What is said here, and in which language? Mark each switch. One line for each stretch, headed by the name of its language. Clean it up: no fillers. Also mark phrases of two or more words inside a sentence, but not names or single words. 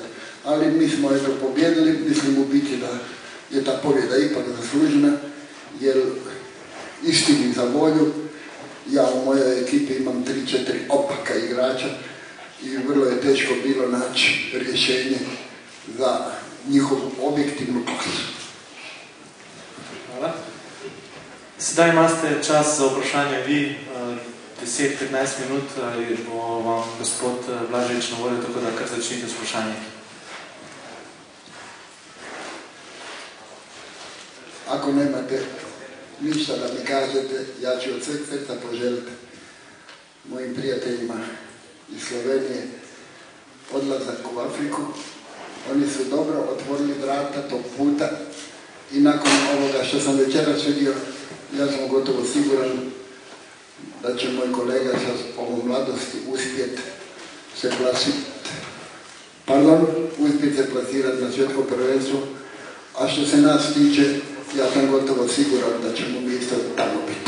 Croatian: Ali mi smo eto pobjedili, mislim u biti da je ta pobjeda ipak zaslužena, jer istini za volju, ja u mojoj ekipi imam 3-4 opaka igrača i vrlo je teško bilo naći rješenje za njihovu objektivnu klasu. Hvala.
Slovenian: Sedaj imate čas za vprašanje vi, 10-15 minut, ali bo vam gospod Blažič na voljo, tako da kar začnite s vprašanjem.
Croatian: Ako nemate ništa da mi kažete, ja ću od sveg srca poželiti mojim prijateljima iz Slovenije odlazak u Afriku. Oni su dobro otvorili vrata tog puta i nakon ovoga što sam večeras vidio, ja sam gotovo siguran da će moj kolega sa ovom mladosti uspjeti se plasirati na svjetsko prvenstvo, a što se nas tiče, ja sam gotovo siguran da ćemo mi isto tamo biti.